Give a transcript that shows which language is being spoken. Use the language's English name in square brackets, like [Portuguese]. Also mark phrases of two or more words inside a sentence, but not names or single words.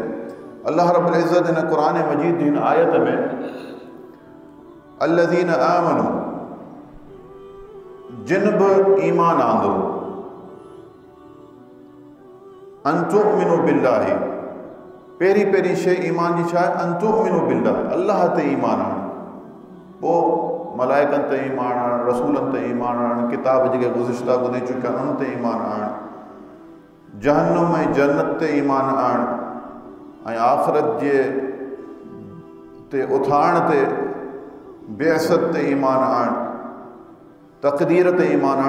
[Arabic] الله رب العزة [Sindhi] हिन क़ुरान मजीद जी हिन आयत में [Arabic] الذين آمنوا, [Sindhi] जिन बि ईमान आंदो, [Arabic] أن تؤمن بالله, [Sindhi] पहिरीं शइ ईमान जी छा आहे? [Arabic] أن تؤمن بالله, [Sindhi] अल्लाह ते ईमान आणणु, पोइ मलाइकनि ते ईमान आणणु, रसूलनि ते ईमान आणणु, किताब जेके गुज़िश्ता ॿुधी चुकिया आहिनि उन ते ईमान आणणु, जहन्नुम ऐं जन्नत ते ईमान आणणु, ऐं आख़िरत जे ते उथाण ते, बेअसत ते ईमान आणणु, तक़दीर ते ईमान आणणु।